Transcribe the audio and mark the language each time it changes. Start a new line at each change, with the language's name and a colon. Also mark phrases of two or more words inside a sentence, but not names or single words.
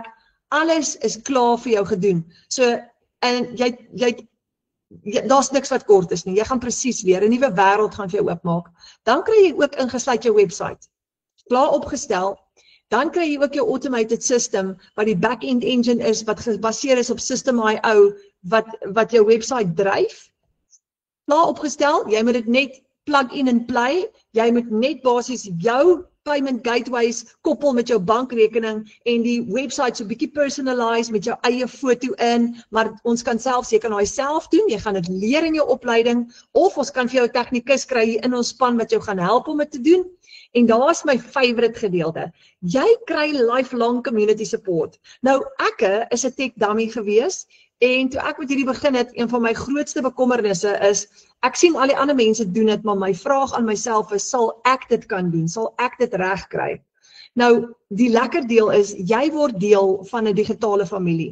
Afrikaans: Alles is klaar vir jou gedoen. So en daar's niks wat kort is nie. Jy gaan presies leer. 'n Nuwe wêreld gaan vir jou oopmaak. Dan kry jy ook ingesluit jou website. Klaar opgestel. Dan kry jy ook jou
English: automated system
Afrikaans: wat die
English: back-end engine
Afrikaans: is wat gebaseer is op System.io wat jou website dryf. Klaar opgestel. Jy moet dit net
English: plug in and play.
Afrikaans: Jy moet net basies jou
English: payment gateways
Afrikaans: koppel met jou bankrekening en die website so bietjie personalize met jou eie foto in, maar ons kan selfs, jy kan hy self doen, jy gaan dit leer in jou opleiding, of ons kan vir jou 'n tegnikus kry hier in ons span wat jou gaan help om dit te doen. En daar's my favorite gedeelte. Jy kry
English: lifelong community support.
Afrikaans: Nou, ek is 'n
English: tech dummy
Afrikaans: gewees en toe ek met hierdie begin het, een van my grootste bekommernisse is, ek sien al die ander mense doen dit, maar my vraag aan myself is, sal ek dit kan doen? Sal ek dit reg kry? Nou, die lekker deel is, jy word deel van 'n digitale familie.